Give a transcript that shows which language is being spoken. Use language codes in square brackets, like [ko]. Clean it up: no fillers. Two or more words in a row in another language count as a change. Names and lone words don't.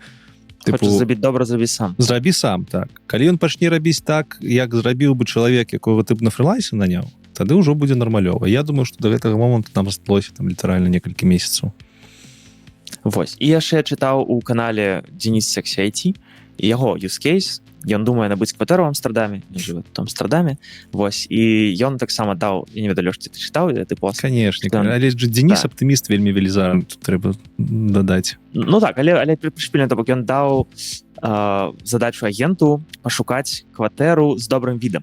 [be] хочаш зрабіць добра, зрабі сам. Зрабі сам, так. Калі ён пачне рабіць так, як зрабіў бы чалавек, якога ты б на фрылансе наняў, тады ўжо будзе нармалёва. Я думаю, што да гэтага моманту нам засталося там літаральна некалькі месяцаў. Вось. І яшчэ я чытаў у канале Денис Sexy IT, яго [en] use case, [be] ён думае набыць кватэру ў Амстэрдаме, не жыве тут у Амстэрдаме, вось, і ён таксама даў, я не ведаю, Лёш, ты чытаў, ты пост? Канешне, але ж Денис аптыміст вельмі велізарны, тут трэба дадаць. Ну так, але прышпільна, то бок ён даў задачу агенту пашукаць кватэру з добрым відам.